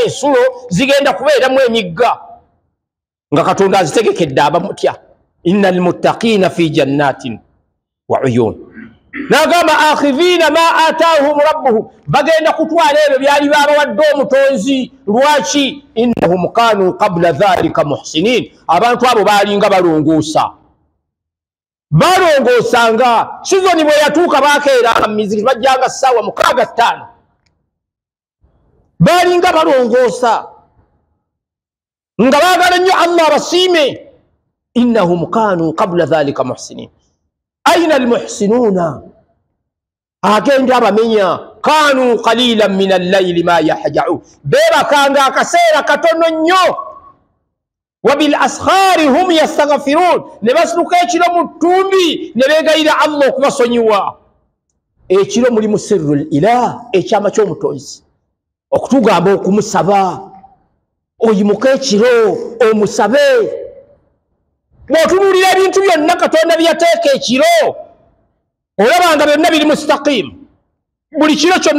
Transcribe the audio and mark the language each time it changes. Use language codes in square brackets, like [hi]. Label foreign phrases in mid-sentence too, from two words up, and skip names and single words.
[lg] ensulo zigenda kubeeramu emigga nga Katonda azitegekedde abamutya [ar] إن المتقين في جنات وعيون [lg] nagamba [ar] آخذين ما آتاهم ربهم [lg] bagenda kutwala ebyo byali babawadde omutonzi lwaki [ar] إنهم كانوا قبل ذلك محسنين [lg] abantu abo balinga balongoosanga sizoni bwe yatuuka bakeeranga miziki bajjanga ssaawa 65 balinga balongoosa nga baagala nnyo Allah basiime [ar] إنهم كانوا قبل ذلك محسنين أين المحسنون [lg] agenda abamenya [ar] كانوا قليلا من الليل ما يهجعون [lg] bebakanga akaseera katono nnyo [ar] وبالأسحار هم يستغفرون [lg] ne basluka ekiro mu ttumbi ne beegayira Allah okubasonyiwa ekiro mulimu [ar] سر الإله [lg] ekyama ky'omutonzi okutugamba okumusaba oyimuka ekiro omusabe bw'otunuulira ebintu byonna Katonda byateeka ekiro olabanga byonna biri mustaqim buli kiro kyonna